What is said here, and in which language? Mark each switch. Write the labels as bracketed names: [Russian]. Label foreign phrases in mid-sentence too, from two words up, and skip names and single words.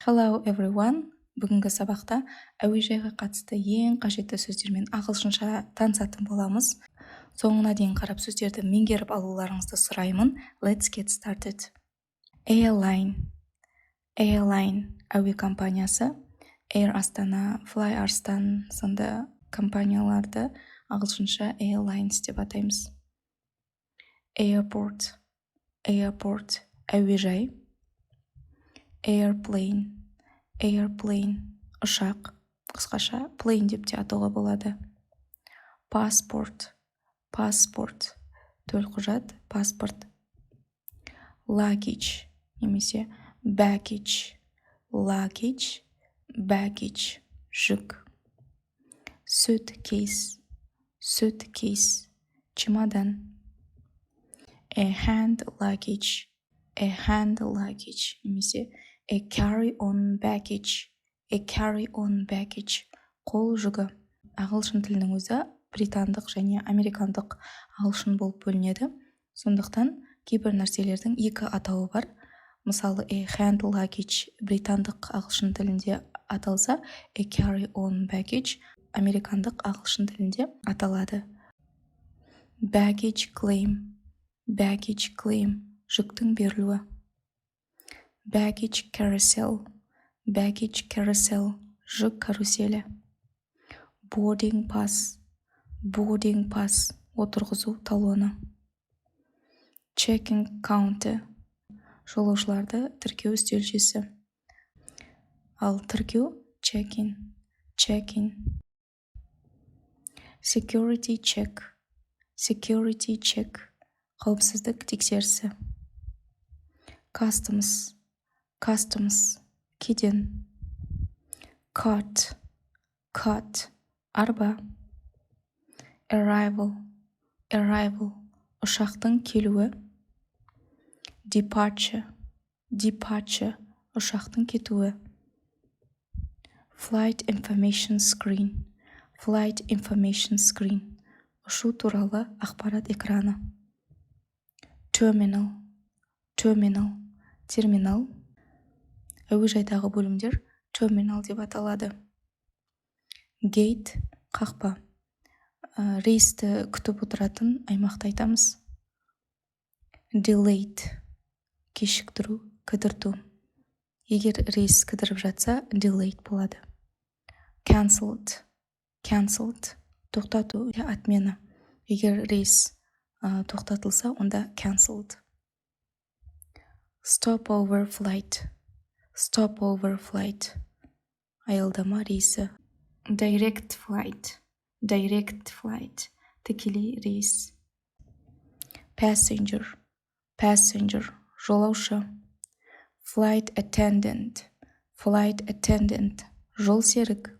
[English] Hello everyone. [Kazakh] Бүгінгі сабақта әуежайға қатысты ең қажетті сөздермен ағылшынша танысатын боламыз. Соңына дейін қарап сөздерді меңгеріп алуларыңызды сұраймын. [English] Let's get started. Airline [Kazakh] әуе компаниясы. Air Астана, Fly Арстан сынды компанияларды ағылшынша airlines деп атаймыз. Airport әуежай. Airplane ұшақ, қысқаша plane деп те атауға болады. Passport төлқұжат, паспорт. Luggage немесе baggage, жүк. Suitcase, чемодан. [English] A hand luggage немесе a carry-on baggage, [Kazakh] қол жүгі. Ағылшын тілінің өзі британдық және американдық ағылшын болып бөлінеді. Сондықтан кейбір нәрселердің екі атауы бар. Мысалы, [English] a hand luggage [Kazakh] британдық ағылшын тілінде аталса, [English] a carry-on baggage [Kazakh] американдық ағылшын тілінде аталады. [English] Baggage claim, [Kazakh] жүктің берілуі. [English] Baggage carousel, [Kazakh] жүк каруселі. [English] Boarding pass, [Kazakh] отырғызу талоны. [English] Checking counter, [Kazakh] жолаушыларды тіркеу үстелшесі. Ал тіркеу check-in. [English] Security check, [Kazakh] қауіпсіздік тексерісі. Customs, кеден. Cart, арба. Arrival, ұшақтың келуі. Departure, ұшақтың кетуі. [English] Flight information screen, [Kazakh] ұшу туралы ақпарат экраны. Terminal, терминал. Әуежайдағы бөлімдер terminal деп аталады. Gate, қақпа. Рейсті күтіп отыратын аймақты айтамыз. Delayed, кешіктіру, кідірту. Егер рейс кідіріп жатса, delayed болады. Cancelled, тоқтату, отмена. Егер рейс тоқтатылса, онда cancelled. [English] Stopover flight, [Kazakh] аялдама рейсі. [English] Direct flight, [Kazakh] тікелей рейс. Passenger, жолаушы. [English] Flight attendant, [Kazakh] жол серік.